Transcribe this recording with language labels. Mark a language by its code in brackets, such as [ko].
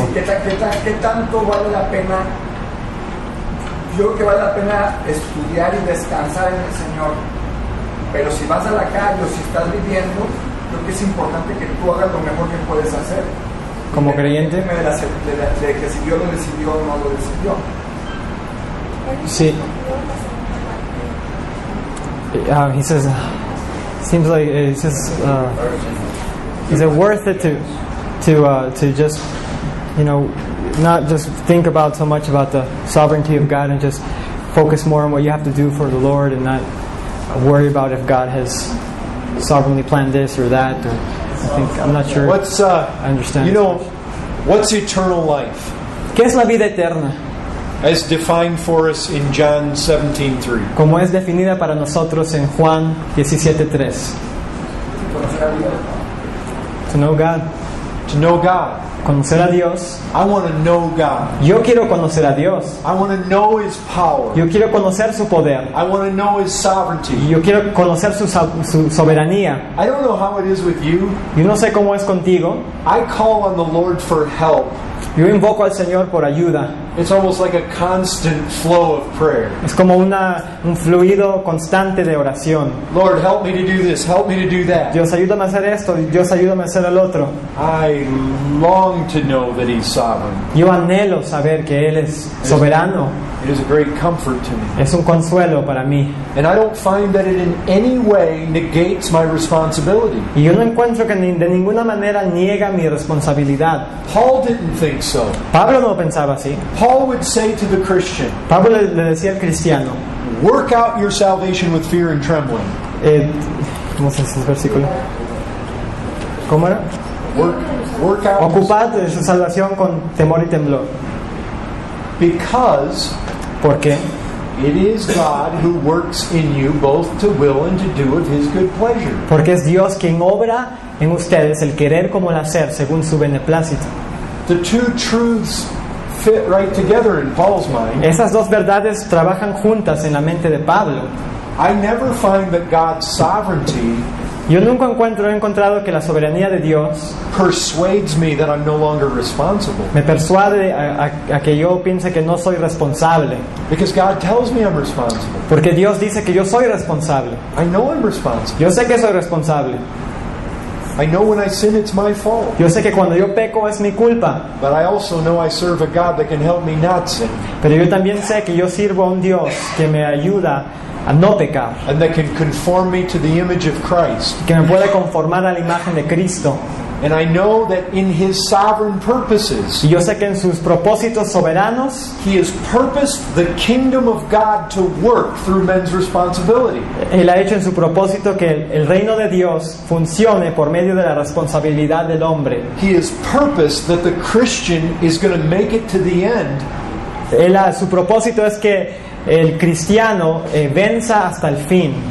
[es] Sí, ¿qué tanto vale la pena? Yo creo que vale la pena estudiar y descansar en el Señor, pero si vas a la calle o si estás viviendo, creo que es importante que tú hagas lo mejor que puedes hacer. Como creyente. De que si Dios lo decidió o no lo decidió. Sí. [en] He says, seems like he says, is it worth it to just, you know, not just think about so much about the sovereignty of God and just focus more on what you have to do for the Lord and not worry about if God has sovereignly planned this or that? Or I'm not sure. I understand. You know, what's eternal life? [es] ¿Qué es la vida eterna? [en] As defined for us in John 17:3. [es] Como es definida para nosotros en Juan 17:3. [en] To know God. To know God. [es] Conocer a Dios. [en] I want to know God. [es] Yo quiero conocer a Dios. [en] I want to know His power. [es] Yo quiero conocer su poder. [en] I want to know His sovereignty. [es] Yo quiero conocer su soberanía. [en] I don't know how it is with you. [es] Yo no sé cómo es contigo. [en] I call on the Lord for help. [es] Yo invoco al Señor por ayuda. [en] It's almost like a constant flow of prayer. [es] Es como un fluido constante de oración. [en] Lord, help me to do this. Help me to do that. [es] Dios, ayúdame a hacer esto. Dios, ayúdame a hacer el otro. [en] I long to know that He's sovereign. [es] Yo anhelo saber que Él es soberano. [en] It is a great comfort to me. [es] Es un consuelo para mí. [en] And I don't find that it in any way negates my responsibility. [es] Y yo no encuentro que de ninguna manera niega mi responsabilidad. [en] Paul didn't think so. [es] Pablo no pensaba así. [en] Paul would say to the Christian, [es] Pablo le decía al cristiano, [en] work out your salvation with fear and trembling. [es] ¿Cómo se dice el versículo? ¿Cómo era? [en] Work out. [es] Ocupad su salvación con temor y temblor. [en] Because [es] ¿Por qué? [en] it is God who works in you both to will and to do of His good pleasure. [es] Porque es Dios quien obra en ustedes el querer como el hacer según su beneplácito. [en] The two truths fit right together in Paul's mind. [es] Esas dos verdades trabajan juntas en la mente de Pablo. [en] I never find that God's sovereignty [es] Yo nunca he encontrado que la soberanía de Dios [en] persuades me that I'm no longer responsible. [es] me persuade a que yo piense que no soy responsable. [en] Because God tells me I'm responsible. [es] Porque Dios dice que yo soy responsable. [en] I know I'm responsible. [es] Yo sé que soy responsable. [en] I know when I sin it's my fault. [es] Yo sé que cuando yo peco es mi culpa. [en] But I also know I serve a God that can help me not sin. [es] Pero yo también sé que yo sirvo a un Dios que me ayuda a no pecar, [en] And that can conform me to the image of Christ. [es] que me puede conformar a la imagen de Cristo. [en] And I know that in His sovereign purposes, [es] Y yo sé que en sus propósitos soberanos [en] He has purposed the kingdom of God to work through men's responsibility. [es] Él ha hecho en su propósito que el reino de Dios funcione por medio de la responsabilidad del hombre. [en] He has purposed that the Christian is going to make it to the end [es] Su propósito es que el cristiano venza hasta el fin